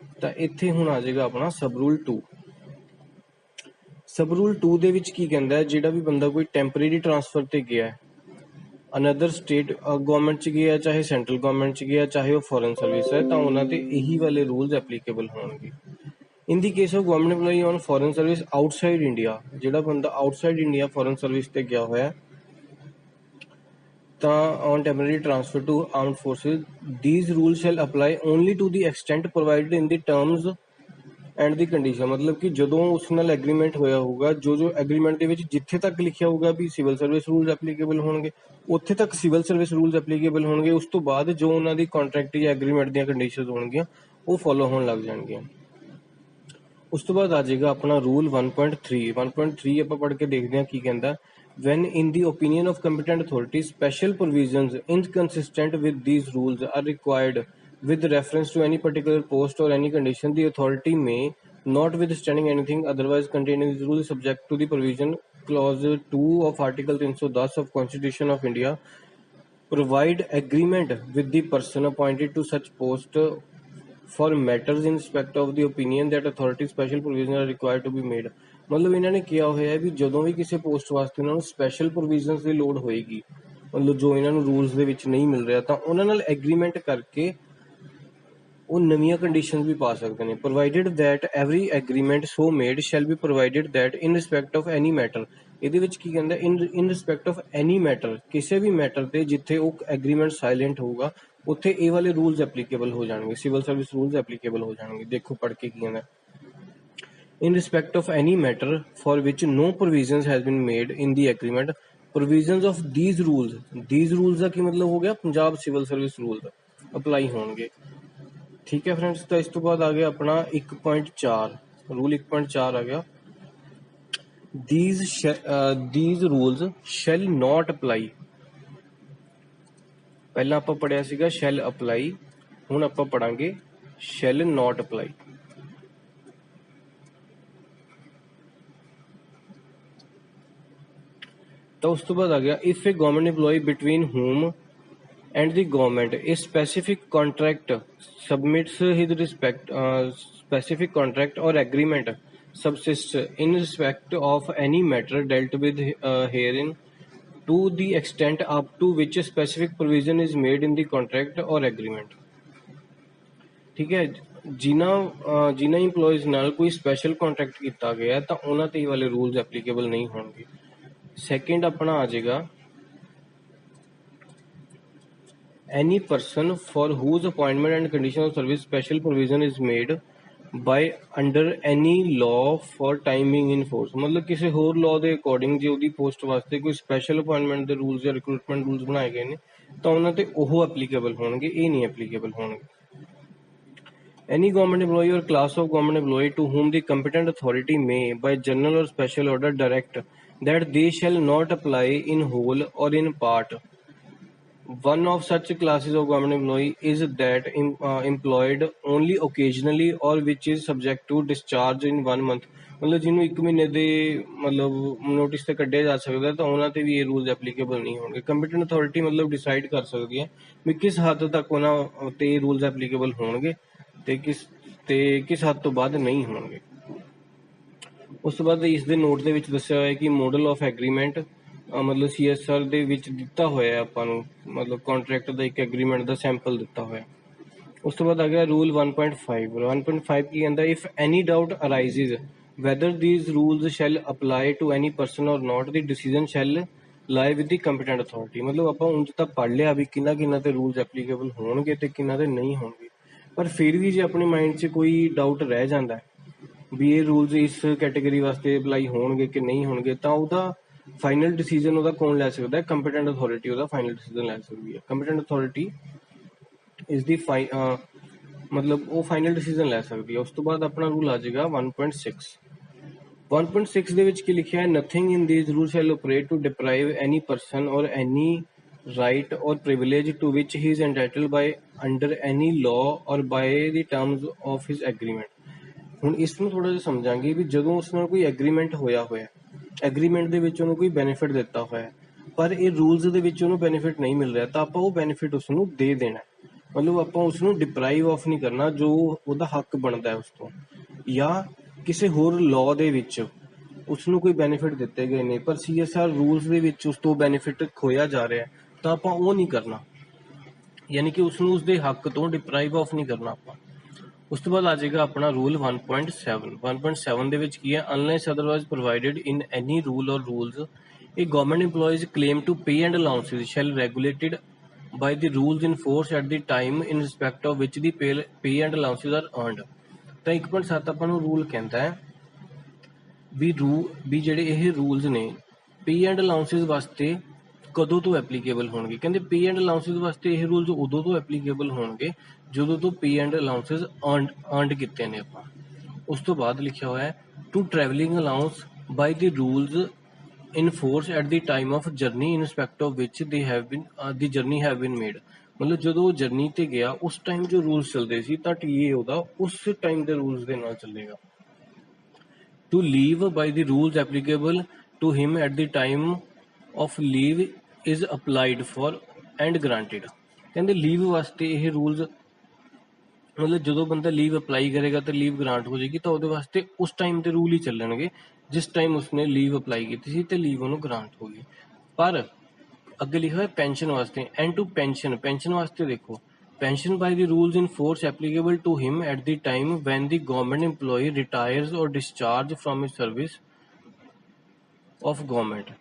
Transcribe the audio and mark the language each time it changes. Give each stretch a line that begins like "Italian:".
Punjabi: ਤਾਂ ਇੱਥੇ ਹੁਣ ਆ ਜਾਏਗਾ ਆਪਣਾ ਸਬ ਰੂਲ 2। ਸਬ ਰੂਲ 2 ਦੇ ਵਿੱਚ ਕੀ ਕਹਿੰਦਾ? ਜਿਹੜਾ ਵੀ ਬੰਦਾ ਕੋਈ ਟੈਂਪਰੇਰੀ ਟਰਾਂਸਫਰ ਤੇ ਗਿਆ ਅਨਦਰ ਸਟੇਟ ਗਵਰਨਮੈਂਟ ਚ ਗਿਆ, ਚਾਹੇ ਸੈਂਟਰਲ ਗਵਰਨਮੈਂਟ ਚ ਗਿਆ, ਚਾਹੇ ਉਹ ਫੋਰਨ ਸਰਵਿਸ ਹੈ, ਤਾਂ ਉਹਨਾਂ ਤੇ ਇਹੀ ਵਾਲੇ ਰੂਲਸ ਐਪਲੀਕੇਬਲ ਹੋਣਗੇ।
English: in the case of government EMPLOYEE on foreign service outside India,
Punjabi: ਜਿਹੜਾ ਬੰਦਾ ਆਊਟਸਾਈਡ ਇੰਡੀਆ ਫੋਰਨ ਸਰਵਿਸ ਤੇ ਗਿਆ ਹੋਇਆ ਤਾਂ
English: on temporary transfer to armed forces, these rules shall apply only to the extent provided in the terms and the condition।
Hindi: मतलब कि
Punjabi: ਜਦੋਂ ਉਸ ਨਾਲ ਐਗਰੀਮੈਂਟ ਹੋਇਆ ਹੋਊਗਾ, ਜੋ ਐਗਰੀਮੈਂਟ ਦੇ ਵਿੱਚ ਜਿੱਥੇ ਤੱਕ ਲਿਖਿਆ ਹੋਊਗਾ ਵੀ ਸਿਵਲ ਸਰਵਿਸ ਰੂਲਸ ਐਪਲੀਕੇਬਲ ਹੋਣਗੇ, ਉੱਥੇ ਤੱਕ ਸਿਵਲ ਸਰਵਿਸ ਰੂਲਸ ਐਪਲੀਕੇਬਲ ਹੋਣਗੇ। ਉਸ ਤੋਂ ਬਾਅਦ ਜੋ ਉਹਨਾਂ ਦੀ ਕੰਟਰੈਕਟ ਜਾਂ ਐਗਰੀਮੈਂਟ ਦੀਆਂ ਕੰਡੀਸ਼ਨਸ ਹੋਣਗੀਆਂ ਉਹ ਫੋਲੋ ਹੋਣ ਲੱਗ ਜਾਣਗੀਆਂ। ਉਸ ਤੋਂ ਬਾਅਦ ਆ ਜਾਏਗਾ ਆਪਣਾ ਰੂਲ 1.3। 1.3 ਆਪਾਂ ਪੜ੍ਹ ਕੇ ਦੇਖਦੇ ਹਾਂ ਕੀ ਕਹਿੰਦਾ।
English: When in the opinion of competent authorities, special provisions inconsistent with these rules are required with reference to any particular post or any condition, the authority may, notwithstanding anything otherwise contained in these rules, subject to the provision clause 2 of Article 310 of Constitution of India, provide agreement with the person appointed to such post for matters in respect of the opinion that authority special provisions are required to be made।
Punjabi: ਮਤਲਬ ਇਹਨਾਂ ਨੇ ਕਿਹਾ ਹੋਇਆ ਹੈ ਵੀ ਜਦੋਂ ਵੀ ਕਿਸੇ post ਵਾਸਤੇ ਉਹਨਾਂ ਨੂੰ ਸਪੈਸ਼ਲ ਪ੍ਰੋਵੀਜ਼ਨਸ ਦੀ ਲੋੜ ਹੋਏਗੀ, ਮਤਲਬ ਜੋ ਇਹਨਾਂ ਨੂੰ ਰੂਲਸ ਦੇ ਵਿੱਚ ਨਹੀਂ ਮਿਲ ਰਿਹਾ, ਤਾਂ ਉਹਨਾਂ ਨਾਲ ਐਗਰੀਮੈਂਟ ਕਰਕੇ ਉਹ ਨਵੀਆਂ ਕੰਡੀਸ਼ਨਸ ਵੀ ਪਾ ਸਕਦੇ ਨੇ।
English: Provided that every agreement so made shall be provided that in respect of any matter.
Punjabi: ਇਹਦੇ ਵਿੱਚ ਕੀ ਕਹਿੰਦਾ,
English: in respect of any matter,
Punjabi: ਕਿਸੇ ਵੀ ਮੈਟਰ ਤੇ ਜਿੱਥੇ ਉਹ ਐਗਰੀਮੈਂਟ ਸਾਇਲੈਂਟ ਹੋਊਗਾ ਉੱਥੇ ਇਹ ਵਾਲੇ ਰੂਲਸ ਐਪਲੀਕੇਬਲ ਹੋ ਜਾਣਗੇ, ਸਿਵਲ ਸਰਵਿਸ ਰੂਲਸ ਐਪਲੀਕੇਬਲ ਹੋ ਜਾਣਗੇ। ਦੇਖੋ ਪੜ੍ਹ ਕੇ ਕੀ ਕਹਿੰਦਾ।
English: In respect of any matter for which no provisions has been made in the agreement, provisions of these rules
Punjabi: ਦਾ ਕੀ ਮਤਲਬ ਹੋ ਗਿਆ, Punjab civil service rule apply ਹੋਣਗੇ। ਠੀਕ ਹੈ ਫਰੈਂਡਸ, ਤਾਂ ਇਸ ਤੋਂ ਬਾਅਦ ਆ ਗਿਆ ਆਪਣਾ 1.4 ਰੂਲ।
English: 1.4
Punjabi: ਆ ਗਿਆ,
English: these rules shall not apply।
Punjabi: ਪਹਿਲਾਂ ਆਪਾਂ ਪੜਿਆ ਸੀਗਾ
English: shall apply,
Punjabi: ਹੁਣ ਆਪਾਂ ਪੜਾਂਗੇ
English: shall not apply।
Punjabi: ਤਾਂ ਉਸ ਤੋਂ ਬਾਅਦ ਆ ਗਿਆ,
English: if a government employee between whom and the government a specific contract submits his specific contract or agreement subsists in respect of any matter dealt with herein to the extent up to which a specific provision is made in the contract or agreement।
Punjabi: ਠੀਕ ਹੈ, ਜਿਨ੍ਹਾਂ employees ਨਾਲ ਕੋਈ special contract ਕੀਤਾ ਗਿਆ ਤਾਂ ਉਹਨਾਂ ਤੇ ਇਹ ਵਾਲੇ ਰੂਲਸ ਐਪਲੀਕੇਬਲ ਨਹੀਂ ਹੋਣਗੇ। ਸੈਕਿੰਡ ਆਪਣਾ ਆ ਜਾਏਗਾ,
English: any person for whose appointment and condition of service special provision is made by under any law for time being in force।
Punjabi: ਮਤਲਬ ਕਿਸੇ ਹੋਰ ਲਾਅ ਦੇ ਅਕੋਰਡਿੰਗ ਜੇ ਉਹਦੀ ਪੋਸਟ ਵਾਸਤੇ ਕੋਈ ਸਪੈਸ਼ਲ ਅਪਾਇੰਟਮੈਂਟ ਦੇ ਰੂਲਸ ਜਾਂ ਰਿਕਰੂਟਮੈਂਟ ਰੂਲਸ ਬਣਾਏ ਗਏ ਨੇ ਤਾਂ ਉਹਨਾਂ ਤੇ ਉਹ ਐਪਲੀਕੇਬਲ ਹੋਣਗੇ, ਇਹ ਨਹੀਂ ਐਪਲੀਕੇਬਲ ਹੋਣਗੇ।
English: Any government employee or class of government employee to whom the competent authority may by general or special order direct that they shall not apply in whole or in part one of such classes of government employee is that employed only occasionally or which is subject to discharge in 1 month।
Punjabi: ਮਤਲਬ ਜਿਹਨੂੰ 1 ਮਹੀਨੇ ਦੇ ਮਤਲਬ notice ਤੇ ਕੱਢਿਆ ਜਾ ਸਕਦਾ ਤਾਂ ਉਹਨਾਂ ਤੇ ਵੀ ਇਹ ਰੂਲਸ ਐਪਲੀਕੇਬਲ ਨਹੀਂ ਹੋਣਗੇ। ਕੰਪੀਟੈਂਟ ਅਥਾਰਟੀ ਮਤਲਬ ਡਿਸਾਈਡ ਕਰ ਸਕਦੀ ਹੈ ਵੀ ਕਿਸ ਹੱਦ ਤੱਕ ਉਹਨਾਂ ਤੇ ਰੂਲਸ ਐਪਲੀਕੇਬਲ ਹੋਣਗੇ ਤੇ ਕਿਸ ਹੱਦ ਤੋਂ ਬਾਅਦ ਨਹੀਂ ਹੋਣਗੇ। ਉਸ ਤੋਂ ਬਾਅਦ ਇਸ ਦੇ ਨੋਟ ਦੇ ਵਿੱਚ ਦੱਸਿਆ ਹੋਇਆ ਕਿ ਮੋਡਲ ਆਫ ਐਗਰੀਮੈਂਟ ਮਤਲਬ CSR ਦੇ ਵਿੱਚ ਦਿੱਤਾ ਹੋਇਆ ਆਪਾਂ ਨੂੰ, ਮਤਲਬ ਕੰਟਰੈਕਟ ਦਾ ਇੱਕ ਐਗਰੀਮੈਂਟ ਦਾ ਸੈਂਪਲ ਦਿੱਤਾ ਹੋਇਆ। ਉਸ ਤੋਂ ਬਾਅਦ ਆ ਗਿਆ ਰੂਲ 1.5।
English: 1.5
Punjabi: ਕੀ ਕਹਿੰਦਾ,
English: If any doubt arises whether these rules shall apply to any person or not, the decision shall lie with the competent authority।
Punjabi: ਮਤਲਬ ਆਪਾਂ ਉਂਝ ਤਾਂ ਪੜ੍ਹ ਲਿਆ ਵੀ ਕਿੰਨਾ ਤੇ ਰੂਲਸ ਐਪਲੀਕੇਬਲ ਹੋਣਗੇ ਤੇ ਕਿੰਨਾ ਤੇ ਨਹੀਂ ਹੋਣਗੇ, ਪਰ ਫਿਰ ਵੀ ਜੇ ਆਪਣੇ ਮਾਈਂਡ 'ਚ ਕੋਈ ਡਾਊਟ ਰਹਿ ਜਾਂਦਾ ਵੀ ਇਹ ਰੂਲਸ ਇਸ ਕੈਟੇਗਰੀ ਵਾਸਤੇ ਅਪਲਾਈ ਹੋਣਗੇ ਕਿ ਨਹੀਂ ਹੋਣਗੇ ਤਾਂ ਉਹਦਾ ਫਾਈਨਲ ਡਿਸੀਜਨ ਉਹਦਾ ਕੌਣ ਲੈ ਸਕਦਾ ਹੈ, ਕੰਪੀਟੈਂਟ ਅਥਾਰਟੀ ਉਹਦਾ ਫਾਈਨਲ ਡਿਸੀਜਨ ਲੈ ਸਕਦੀ ਹੈ। ਕੰਪੀਟੈਂਟ ਅਥਾਰਟੀ ਇਸ ਦੀ ਮਤਲਬ ਉਹ ਫਾਈਨਲ ਡਿਸੀਜਨ ਲੈ ਸਕਦੀ ਹੈ। ਉਸ ਤੋਂ ਬਾਅਦ ਆਪਣਾ ਰੂਲ ਆ ਜਾਏਗਾ 1.6।
English: 1.6
Punjabi: ਦੇ ਵਿੱਚ ਕੀ ਲਿਖਿਆ ਹੈ,
English: Nothing in these rule shall operate to deprive any person or any right or privilege to which he is entitled by under any law or by the terms of his agreement।
Punjabi: ਹੁਣ ਇਸ ਨੂੰ ਥੋੜਾ ਜਿਹਾ ਸਮਝਾਂਗੇ ਵੀ ਜਦੋਂ ਉਸ ਨਾਲ ਕੋਈ ਐਗਰੀਮੈਂਟ ਹੋਇਆ ਐਗਰੀਮੈਂਟ ਦੇ ਵਿੱਚ ਉਹਨੂੰ ਕੋਈ ਬੈਨੀਫਿਟ ਦਿੱਤਾ ਹੋਇਆ ਪਰ ਇਹ ਰੂਲਸ ਦੇ ਵਿੱਚ ਉਹਨੂੰ ਬੈਨੀਫਿਟ ਨਹੀਂ ਮਿਲ ਰਿਹਾ ਤਾਂ ਆਪਾਂ ਉਹ ਬੈਨੀਫਿਟ ਉਸ ਨੂੰ ਦੇ ਦੇਣਾ। ਮਤਲਬ ਆਪਾਂ ਉਸ ਨੂੰ ਡਿਪਰਾਈਵ ਆਫ ਨਹੀਂ ਕਰਨਾ ਜੋ ਉਹਦਾ ਹੱਕ ਬਣਦਾ ਹੈ ਉਸ ਤੋਂ, ਜਾਂ ਕਿਸੇ ਹੋਰ ਲਾਅ ਦੇ ਵਿੱਚ ਉਸ ਨੂੰ ਕੋਈ ਬੈਨੀਫਿਟ ਦਿੱਤੇ ਗਏ ਨੇ ਪਰ CSR ਰੂਲਸ ਦੇ ਵਿੱਚ ਉਸ ਤੋਂ ਬੈਨੀਫਿਟ ਖੋਇਆ ਜਾ ਰਿਹਾ ਤਾਂ ਆਪਾਂ ਉਹ ਨਹੀਂ ਕਰਨਾ, ਯਾਨੀ ਕਿ ਉਸਨੂੰ ਉਸਦੇ ਹੱਕ ਤੋਂ ਡਿਪਰਾਈਵ ਆਫ ਨਹੀਂ ਕਰਨਾ ਆਪਾਂ। ਉਸ ਤੋਂ ਬਾਅਦ ਆ ਜਾਏਗਾ ਆਪਣਾ ਰੂਲ 1.7।
English: 1.7
Punjabi: ਦੇ ਵਿੱਚ ਕੀ ਹੈ,
English: Unless otherwise provided in any rule or rules ਇਹ government EMPLOYEES claim to pay and allowances shall regulated by the rules in force at the time in respect of which the pay and allowances are earned।
Punjabi: ਤਾਂ 1.7 ਆਪਾਂ ਨੂੰ rule ਕਹਿੰਦਾ ਹੈ ਵੀ ਜਿਹੜੇ ਇਹ rules ਨੇ ਪੇ ਐਂਡ ਅਲਾउंसेस ਵਾਸਤੇ ਕਦੋਂ ਤੋਂ ਐਪਲੀਕੇਬਲ ਹੋਣਗੇ। ਕਹਿੰਦੇ ਪੇ ਐਂਡ ਅਲਾउंसेस ਵਾਸਤੇ ਇਹ ਰੂਲਸ ਉਦੋਂ ਤੋਂ ਐਪਲੀਕੇਬਲ ਹੋਣਗੇ ਜਦੋਂ ਤੋਂ ਪੇ ਐਂਡ ਅਲਾउंसेस ਅਰਨਡ ਕੀਤੇ ਨੇ ਆਪਾਂ। ਉਸ ਤੋਂ ਬਾਅਦ ਲਿਖਿਆ ਹੋਇਆ ਹੈ
English: To travelling allowance by the rules in force at the time of journey in respect of which they have been the journey have been made।
Punjabi: ਮਤਲਬ ਜਦੋਂ ਉਹ ਜਰਨੀ ਤੇ ਗਿਆ ਉਸ ਟਾਈਮ ਜੋ ਰੂਲਸ ਚੱਲਦੇ ਸੀ ਤਾਂ ਟੀਏ ਉਹਦਾ ਉਸ ਟਾਈਮ ਦੇ ਰੂਲਸ ਦੇ ਨਾਲ ਚੱਲੇਗਾ।
English: to leave by the rules applicable to him at the time of leave is applied for and granted।
Punjabi: ਕਹਿੰਦੇ ਲੀਵ ਵਾਸਤੇ ਇਹ ਰੂਲਸ ਮਤਲਬ ਜਦੋਂ ਬੰਦਾ ਲੀਵ ਅਪਲਾਈ ਕਰੇਗਾ ਤਾਂ ਲੀਵ ਗ੍ਰਾਂਟ ਹੋ ਜਾਏਗੀ ਤਾਂ ਉਹਦੇ ਵਾਸਤੇ ਉਸ ਟਾਈਮ ਤੇ ਰੂਲ ਹੀ ਚੱਲਣਗੇ ਜਿਸ ਟਾਈਮ ਉਸਨੇ ਲੀਵ ਅਪਲਾਈ ਕੀਤੀ ਸੀ ਤੇ ਲੀਵ ਉਹਨੂੰ ਗ੍ਰਾਂਟ ਹੋ ਗਈ। ਪਰ ਅੱਗੇ ਲਿਖਿਆ ਹੋਇਆ ਪੈਨਸ਼ਨ ਵਾਸਤੇ
English: and to
Punjabi: ਪੈਨਸ਼ਨ ਵਾਸਤੇ ਦੇਖੋ
English: Pension by the rules in force applicable to him at the time when the government EMPLOYEE retires or discharge from his service of government.